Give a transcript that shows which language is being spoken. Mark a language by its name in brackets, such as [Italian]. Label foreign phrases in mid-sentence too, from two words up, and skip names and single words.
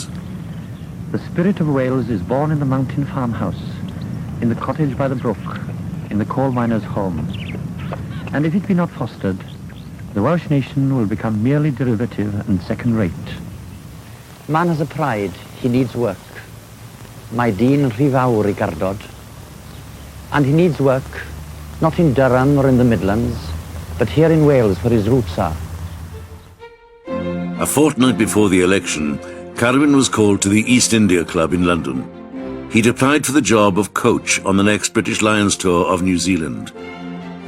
[English] The spirit of Wales is born in the mountain farmhouse, in the cottage by the brook, in the coal miner's home. And if it be not fostered, the Welsh nation will become merely derivative and second-rate. Man has a pride, he needs work. [Welsh] Mae dyn rhy fawr I gardod. [English] And he needs work, not in Durham or in the Midlands, but here in Wales where his roots are. A fortnight before the election, Carwyn was called to the East India Club in London. He'd applied for the job of coach on the next British Lions tour of New Zealand.